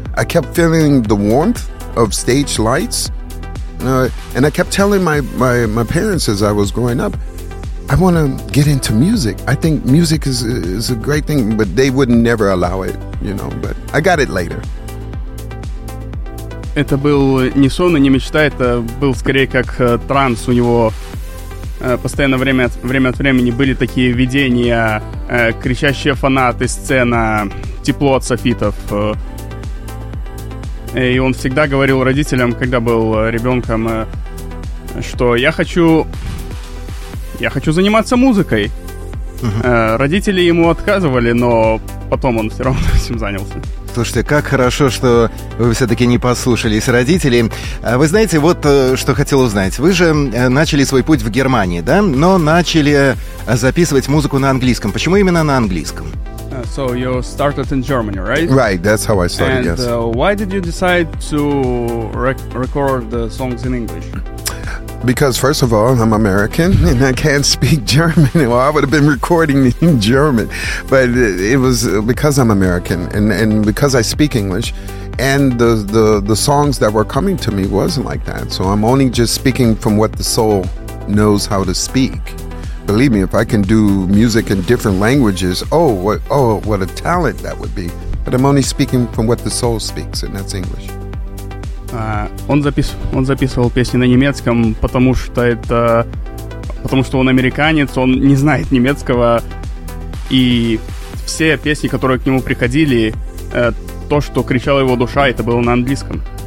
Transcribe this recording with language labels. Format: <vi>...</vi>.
<en>I kept feeling the warmth of stage lights, and I kept telling my parents as I was growing up, I want to get into music. I think music is a great thing, but they would never allow it, you know, but I got it later.</en> <ru>Это был не сон и не мечта, это был скорее как транс. У него постоянно время от времени были такие видения, кричащие фанаты, сцена, тепло от софитов. И он всегда говорил родителям, когда был ребенком, что я хочу заниматься музыкой. Uh-huh. Родители ему отказывали, но потом он все равно этим занялся. Слушайте, как хорошо, что вы все-таки не послушались родителей. Вы знаете, вот что хотел узнать. Вы же начали свой путь в Германии, да? Но начали записывать музыку на английском. Почему именно на английском?</ru> <en>So you started in Germany, right? Right, that's how I started, and, yes. And why did you decide to record the songs in English? Because, first of all, I'm American and I can't speak German. Well, I would have been recording in German. But it was because I'm American and because I speak English. And the songs that were coming to me wasn't like that. So I'm only just speaking from what the soul knows how to speak. Believe me, if I can do music in different languages, what a talent that would be. But I'm only speaking from what the soul speaks, and that's English.</en> <ru>Он записывал песни на немецком, потому что он американец, он не знает немецкого, и все песни, которые к нему приходили, то, что кричала его душа, это было на английском.</ru>